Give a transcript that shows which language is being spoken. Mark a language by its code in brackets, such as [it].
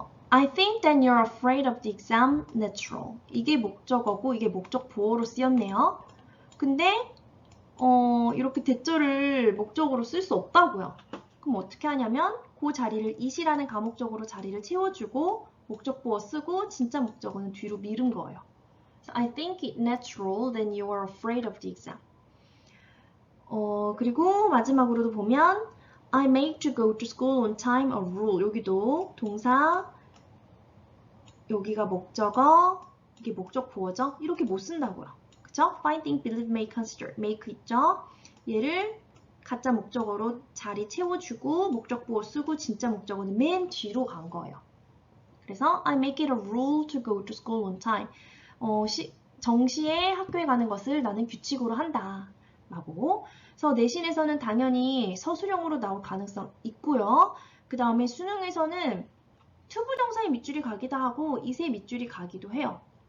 [en] I think that you're afraid of the exam natural. [ko] 이게 목적어고 이게 목적 보어로 쓰였네요. 근데 이렇게 대절을 목적으로 쓸 수 없다고요. 그럼 어떻게 하냐면 그 자리를 it이라는 가목적으로 자리를 채워주고 목적 보어 쓰고 진짜 목적어는 뒤로 미룬 거예요. [en] So I think it natural that you are afraid of the exam. [ko] 그리고 마지막으로도 보면 [en] I make to go to school on time a rule. [ko] 여기도 동사, 여기가 목적어, 이게 목적 보어죠? 이렇게 못 쓴다고요. 그쵸? Find, think, believe, make, consider. make 있죠? 얘를 가짜 목적어로 자리 채워주고 목적 보어 쓰고 진짜 목적어는 맨 뒤로 간 거예요. 그래서 [en] I make it a rule to go to school on time. [ko] 정시에 학교에 가는 것을 나는 규칙으로 한다. 라고. 그래서 내신에서는 당연히 서술형으로 나올 가능성 있고요. 그 다음에 수능에서는 투부정사의 밑줄이 가기도 하고 이세 밑줄이 가기도 해요.